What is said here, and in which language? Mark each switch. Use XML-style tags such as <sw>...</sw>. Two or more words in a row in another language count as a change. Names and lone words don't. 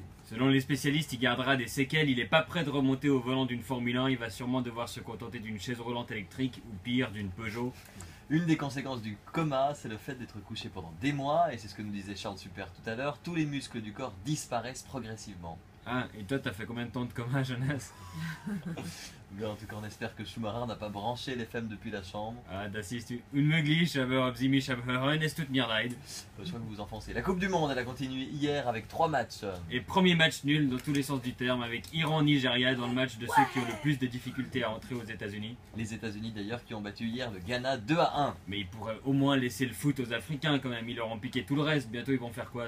<fr>Selon les spécialistes, il gardera des séquelles, il est pas prêt de remonter au volant d'une Formule 1, il va sûrement devoir se contenter d'une chaise roulante électrique ou pire, d'une Peugeot. Une des conséquences du coma, c'est le fait d'être couché pendant des mois, et c'est ce que nous disait Charles Super tout à l'heure, tous les muscles du corps disparaissent progressivement. Ah, et toi t'as fait combien de temps de coma, Jonas? Mais en tout cas, on espère que Schumacher n'a pas branché les femmes depuis la chambre.</fr> <de>Ah, das ist unmöglich, aber sie mich hören, es tut mir leid.</de> <fr>Je crois que vous vous enfoncez. La Coupe du Monde, elle a continué hier avec 3 matchs. Et premier match nul dans tous les sens du terme avec Iran-Nigeria dans le match de ceux qui ont le plus de difficultés à entrer aux États-Unis. Les États-Unis d'ailleurs qui ont battu hier le Ghana 2-1. Mais ils pourraient au moins laisser le foot aux Africains quand même, ils leur ont piqué tout le reste. Bientôt ils vont faire quoi?</fr>